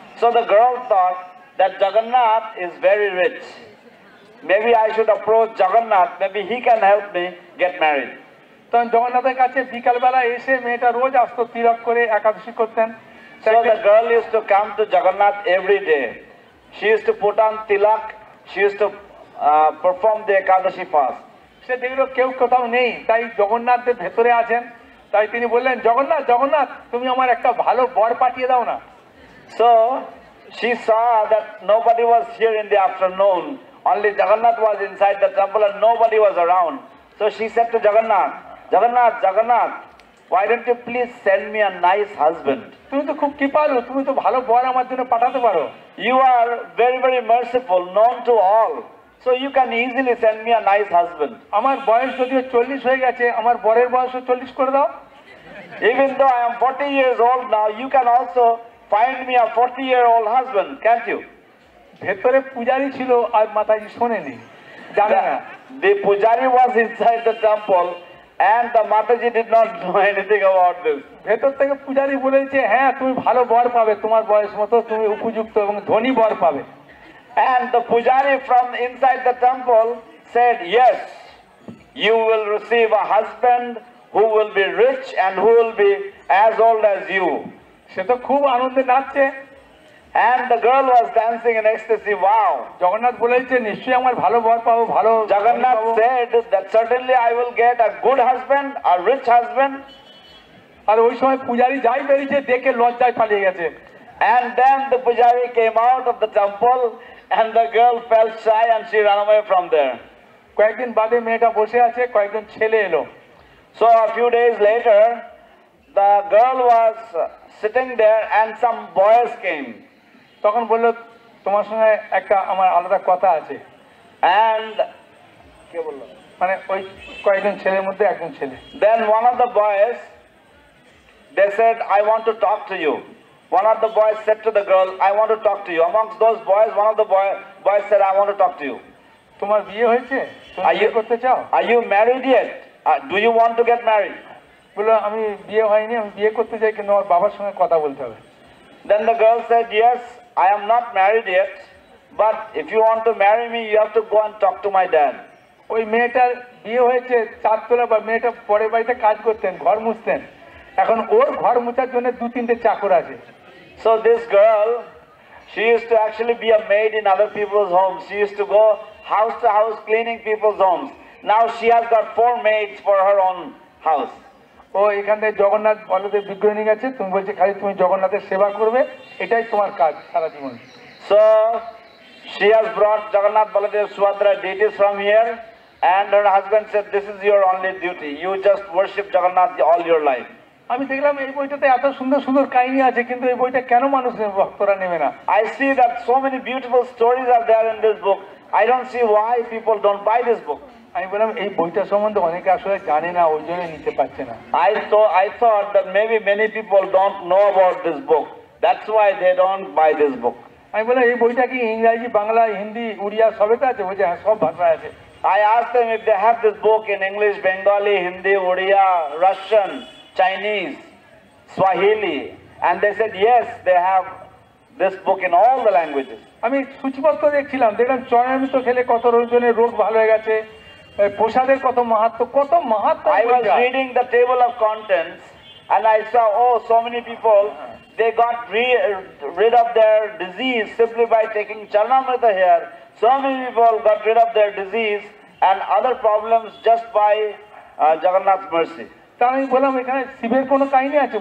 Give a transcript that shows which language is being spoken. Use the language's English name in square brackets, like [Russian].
[English] so the girl thought that Jagannath is very rich. Maybe I should approach Jagannath, maybe he can help me get married. [Bangla] তখন জগন্নাথের কাছে বিকালবেলা এসে মেয়েটা রোজ আসতো, তিলক করে একাদশী করতেন। [English] So the girl used to come to Jagannath every day. She used to put on tilak, she used to perform the Ekadashi fast. [Bangla] সে দেখলো কেউ কোথাও নেই, তাই জগন্নাথের ভেতরে আছেন, তাই তিনি বললেন, জগন্নাথ জগন্নাথ তুমি আমার একটা ভালো বর পাঠিয়ে দাও না। [English] So she saw that nobody was here in the afternoon. Only Jagannath was inside the temple and nobody was around. So she said to Jagannath, Jagannath, Jagannath, why don't you please send me a nice husband? [Bangla] তুমি তো খুব কৃপালু, তুমি তো ভালো বর আমার জন্য পাঠাতে পারো। [English] You are very, very merciful, known to all. So you can easily send me a nice husband. [Bangla] আমার বয়স যদিও 40 হয়ে গেছে, আমার বরের বয়সও 40 করে দাও। [English] Even though I am 40 years old now, you can also find me a 40-year-old husband, can't you? [Bangla] ভেতরে পূজারি ছিল আর মাতাজি শোনেনি, জানে না। [English] The pujari was inside the temple and the Mataji did not know anything about this. [Bangla] ভেতর থেকে পূজারি বলেছে, হ্যাঁ তুমি ভালো বর পাবে, তোমার বয়স মতো তুমি উপযুক্ত এবং ধনী বর পাবে। [English] And the pujari from inside the temple said, yes, you will receive a husband who will be rich and who will be as old as you. [Bangla] সে তো খুব আনন্দে নাচছে। [English] And the girl was dancing in ecstasy. Wow. [Bangla] Jagannath বলেছে নিশ্চয়ই আমার ভালো বর পাবো, ভালো। [English] Jagannath said that certainly I will get a good husband, a rich husband. [Bangla] আর ওই সময় পূজারি যাই বেরিয়েছে দেখে লজ্জায় পালিয়ে গেছে। [English] And then the pujari came out of the temple and the girl felt shy and she ran away from there. [Bangla] কয়েকদিন বাদে মেয়েটা বসে আছে, কয়েকজন ছেলে এলো। [English] So a few days later, the girl was sitting there and some boys came. [Bangla] তখন বললো তোমার সঙ্গে একটা আমার আলাদা কথা আছে। [English] And [Bangla] মানে ওই কয়েকজন ছেলের মধ্যে একজন ছেলে। [English] then one of the boys, they said, I want to talk to you. One of the boys said to the girl, I want to talk to you. Amongst those boys, one of the boys said, I want to talk to you. [Bangla] তোমার বিয়ে হয়েছে? তুমি বিয়ে করতে চাও? [English] Are you married yet? Do you want to get married? [Bangla] বললো আমি বিয়ে হয়নি, আমি বিয়ে করতে চাই, কিন্তু আমার বাবার সঙ্গে কথা বলতে হবে। [English] Then the girl said, yes, I am not married yet, but if you want to marry me, you have to go and talk to my dad. [Bangla] ওই মেয়েটার বিয়ে হয়েছে চারতলা, বা মেয়েটা পরের বাড়িতে কাজ করতেন, ঘর মুছতেন। এখন ওর ঘর মোছার জন্য 2-3টে চাকর আছে। [English] So this girl, she used to actually be a maid in other people's homes. She used to go house to house cleaning people's homes. Now she has got 4 maids for her own house. [Bangla] ও এখান থেকে জগন্নাথ বলদেব বিগ্রহ নিয়ে গেছে, তুমি বলছে খালি তুমি জগন্নাথের সেবা করবে, এটাই তোমার কাজ সারা জীবন। [English] So she has brought Jagannath, Baladev, Subhadra deities from here, and her husband said, this is your only duty. You just worship Jagannath all your life. [Bangla] আমি দেখলাম এই বইটাতে এত সুন্দর সুন্দর কাহিনী আছে, কিন্তু এই বইটা কেন মানুষ ভক্তরা নেবে না? [English] I see that so many beautiful stories are there in this book. I don't see why people don't buy this book. [Bangla] আমি বললাম এই বইটা সম্বন্ধে অনেকে আসলে জানে না, ওই জন্য নিতে পারছে না। [English] I thought that maybe many people don't know about this book. That's why they don't buy this book. [Bangla] আমি বললাম এই বইটা কি ইংরাজি, বাংলা, হিন্দি, উড়িয়া সবেতে আছে? বলছে হ্যাঁ, সব ভাষায় আছে। [English] I asked them if they have this book in English, Bengali, Hindi, Oriya, Russian, Chinese, Swahili, and they said yes, they have this book in all the languages. [Bangla] আমি সূচিপত্র দেখছিলাম, দেখলাম চয়নিত খেলে কত জনের রোগ ভালো হয়ে গেছে, প্রসাদের কত মাহাত্ম্য, কত মাহাত্ম্য। [English] I was reading the table of contents and I saw, oh, so many people they got rid of their disease simply by taking Charanamrita here. So many people got rid of their disease and other problems just by Jagannath's mercy. [Bangla] তা আমি বললাম এখানে শিবের কোনো কাহিনী আছে?